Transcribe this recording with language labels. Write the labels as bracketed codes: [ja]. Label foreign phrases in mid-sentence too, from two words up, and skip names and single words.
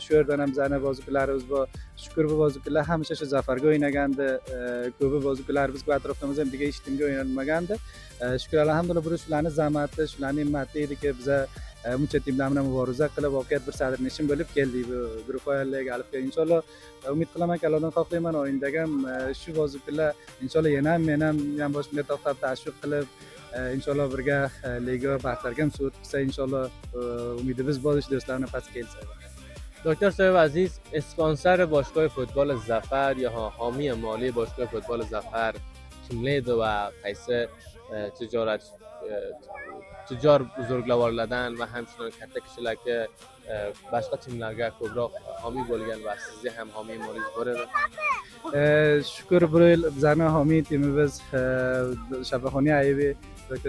[uz] shu yerdan ham bizani bozuvchilarimiz bor shukur bu bozuvchilar hamisha shu zafarga o'ynagandi ko'pi bozuvchilarimiz bu atrofimizda ham degan hech kimga o'ynalmagandi shukur alhamdulillah bu shularni zahmati shularni himmati ediki biza buncha timlar bilan muboraza qilib voqeat bir sadrnishin bo'lib keldik bu guruh o'yinlariga alifga inshaalloh umid qilamanki Allohdan xohlayman o'yindagi ham shu bozuvchilar inshaalloh yana ham men ham boshimga to'xtab tashviq qilib inshaalloh birga liga baxtlarga ham suhbat qilsa inshaalloh umidimiz bor do'stlarni past kelsa. [fa] دکتر صاحب عزیز اسپانسر باشگاه فوتبال ظفر یا حامی مالی باشگاه فوتبال ظفر [uz] kimlaydi va qaysi tujjor buzurglavorlardan va hamshundan katta kishilarga boshqa timlarga ko'proq homiy bo'lgan va sizga ham homiy molingiz bor edi. Shukur bu yil bizani homiy timimiz Shabaxoniy Aybi Dr.